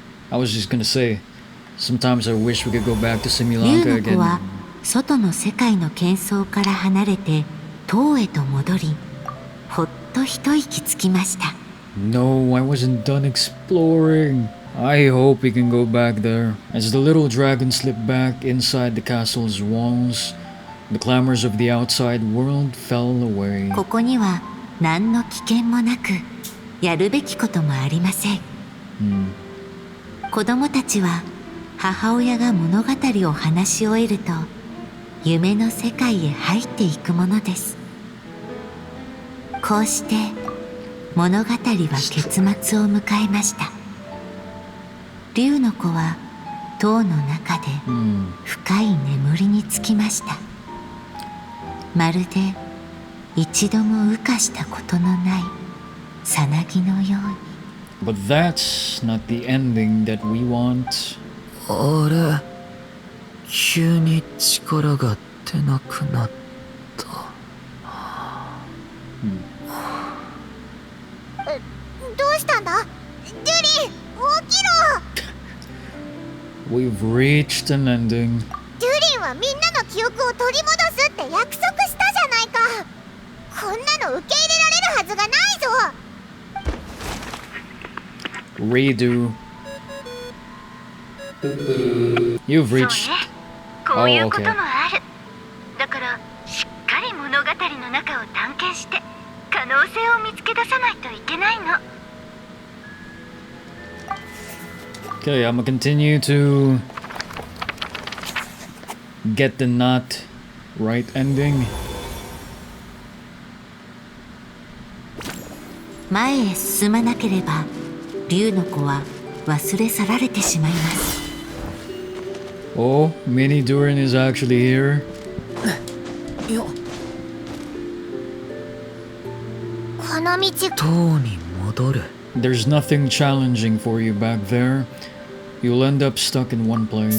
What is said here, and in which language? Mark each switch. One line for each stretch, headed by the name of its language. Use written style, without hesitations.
English: I was just gonna say, sometimes I wish we could go back to
Japanese: 竜 Similanka の子は
English: again.
Japanese: 外の世界の喧騒から離れて塔へと戻り、ほっと一息つきました。
English: No, I wasn't done exploring. I hope we can go back there. As the little dragon slipped back inside the castle's walls, the clamors of the outside world fell away.
Japanese: ここには何の危険もなく、やるべきこともありません。子供たちは母親が物語を話し終えると、夢の世界へ入っていくものです。こうして物語は結末を迎えました。竜の子は塔の中で深い眠りにつきました。まるで一度も羽化したことのないさなぎのように。
English: But that's not the ending that we want.
Japanese: あれ、急に力が出なくなった。どうしたんだ？ジュリン、起きろ！
English: We've reached an ending.
Japanese: ジュリンはみんなの記憶を取り戻すって約束したじゃないか。こんなの受け入れられるはずがないぞ。
English: Redo. You've reached.
Japanese: こういうこともある。だからしっかり物語の中を探検して可能性を見つけ出さないといけないの。
English: Okay, I'm gonna continue to get the not right ending.
Japanese: 前へ進まなければ竜の子は忘れ去られてしまいます。
English: Oh, Mini Durin is actually here.
Japanese: この道、塔に戻る。
English: There's nothing challenging for you back there. You'll end up stuck in one place.